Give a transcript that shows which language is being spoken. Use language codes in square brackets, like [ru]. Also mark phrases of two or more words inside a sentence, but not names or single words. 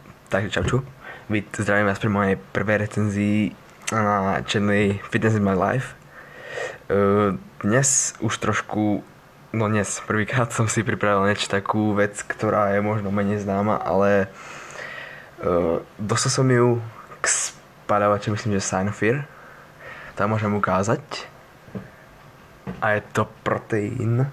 [sk] Takže čauču. Zdravím vás pri mojej prvej recenzii na channeli Fitness in my life. Dnes už trošku, prvýkrát som si pripravil niečo takú vec, ktorá je možno menej známa, ale dostal som ju k spaľovaču, myslím, že Sinophyr. Tam môžem ukázať. A je to proteín.